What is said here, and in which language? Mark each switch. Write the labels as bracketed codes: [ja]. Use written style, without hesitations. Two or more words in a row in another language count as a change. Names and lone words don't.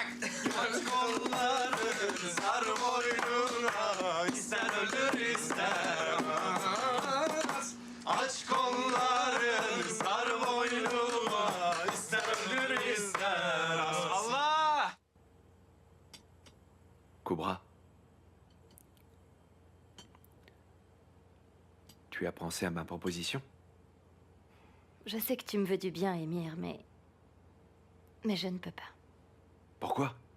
[tr] Aç kolları sar boynuna, ister ölür ister ölmez. Aç kolları sar boynuna, ister ölür ister Allah. Cobra. [fr] Tu as pensé à ma proposition? Je sais que tu me veux du bien, Émir, mais je ne peux pas. Pourquoi?